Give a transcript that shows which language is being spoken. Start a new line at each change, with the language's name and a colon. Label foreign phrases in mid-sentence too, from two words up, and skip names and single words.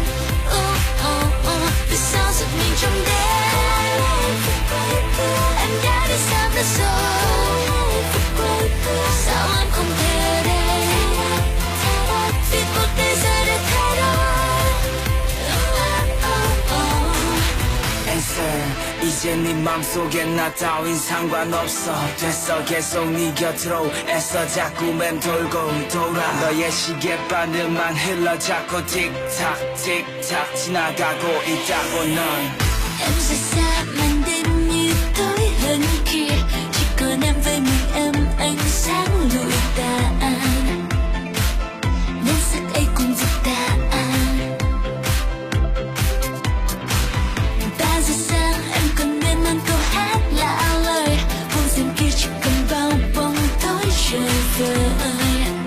Vietnamese: Vì sao giật mình trong đêm, em đã đi xa mất rồi. Sao em không thể đây, vì cuộc đời giờ đã thay đổi.
Korean: Answer, 이제 네 맘속에 나 따윈 상관없어. 됐어 계속 네 곁으로 애써 자꾸 맴돌고 돌아. 너의 시계바늘만 흘러 자꾸 틱탁 틱탁 지나가고 있다고 넌.
Vietnamese: Em xa xa màn đêm như tối hơn kia, chỉ còn em với mình em ánh sáng lụi tàn, nhan sắc ấy cũng vụt tàn. 3 giờ sáng em còn mê man câu hát lạ lời, vùng rừng kia chỉ còn bao bóng tối trời vời.